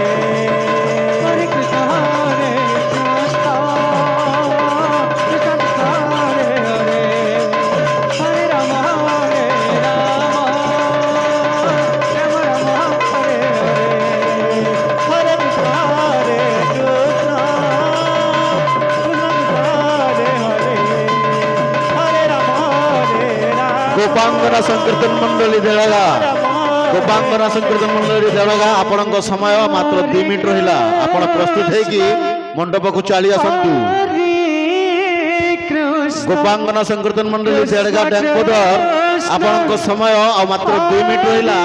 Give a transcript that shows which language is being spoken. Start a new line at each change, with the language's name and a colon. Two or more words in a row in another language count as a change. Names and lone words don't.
Odia: হরে কৃষ্ণ কৃষ্ণ কৃষ্ণ হরে হরে হরে রাম রাম রাম হরে হরে হরে কৃষ্ণ কৃষ্ণ হরে হরে হরে রাম ଗୋପାଙ୍ଗନା ସଂକୀର୍ତ୍ତନ ମଣ୍ଡଳୀ ଦେଳଗା ଗୋପାଙ୍ଗନା ସଂକୀର୍ତ୍ତନ ମଣ୍ଡଳୀ ଦେଳଗା ଆପଣଙ୍କ ସମୟ ମାତ୍ର 2 ମିନିଟ୍ ରହିଲା। ଆପଣ ପ୍ରସ୍ତୁତ ହେଇକି ମଣ୍ଡପକୁ ଚାଲି ଆସନ୍ତୁ। ହରେ କୃଷ୍ଣ ଗୋପାଙ୍ଗନା ସଂକୀର୍ତ୍ତନ ମଣ୍ଡଳୀ ଦେଳଗା ଡ୍ୟାଙ୍କୋଦର ଆପଣଙ୍କ ସମୟ ଆଉ ମାତ୍ର 2 ମିନିଟ୍ ରହିଲା।